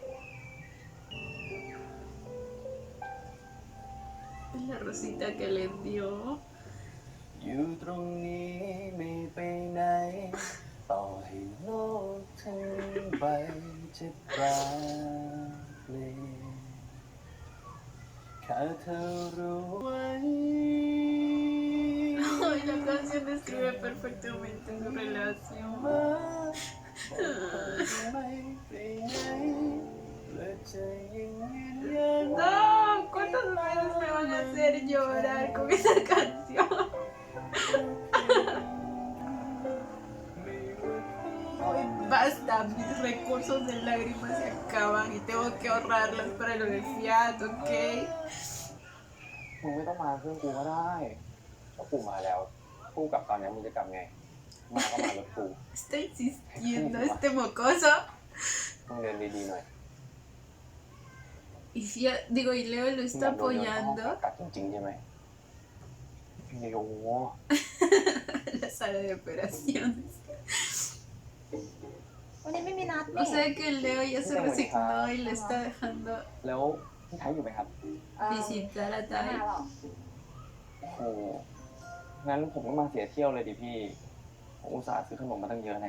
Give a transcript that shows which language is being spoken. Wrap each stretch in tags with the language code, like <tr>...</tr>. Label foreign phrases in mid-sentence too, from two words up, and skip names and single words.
<es>La rosita que le dio.</es> <th>อยู่ตรงนี้ไม่ไปไหน ต่อให้โลกทั้งใบจะแปรเปลี่ยนแค่เธอรู้ไว้</th> <es>Ay, la canción describe perfectamente su relación.</es> <th>ไม่ไปไหนและจะยังยืนยัน</th> <es>No, ¿cuántas veces me van a hacer llorar con esa canción? Ay, basta, mis recursos de lágrimas se acaban y tengo que ahorrarlas para lo del Fiat, ¿ok?</es> <th>มึงไม่ต้องมาเพื่อนกูก็ได้ถ้ากูมาแล้วกูกลับตอนนี้มึงจะกลับไง มาก็มารถกู</th> <es>Está insistiendo este mocoso.</es> <th>มึงเดินดีๆหน่อย</th> <es>Y Fiat, digo, y Leo lo está</es> <th>มึงอยากโดนโดน</th> <es>apoyando.</es> <th>ห้องผ่าตัดจริงๆใช่ไหมเดี๋ยว</th> <es>La sala de operaciones.</es> <th>วันนี้ไม่มีนัด</th> <es>O sea que Leo ya se resignó y le está dejando</es> <th>แล้วพี่ไทยอยู่ไหมครับ</th> <es>visitar a</es> <th>มา</th> <es>Tai.</es> <th>หรอก โอ้โหงั้นผมก็มาเสียเที่ยวเลยดิพี่ ผมอุตส่าห์ซื้อขนมมาตั้งเยอะแน่</th>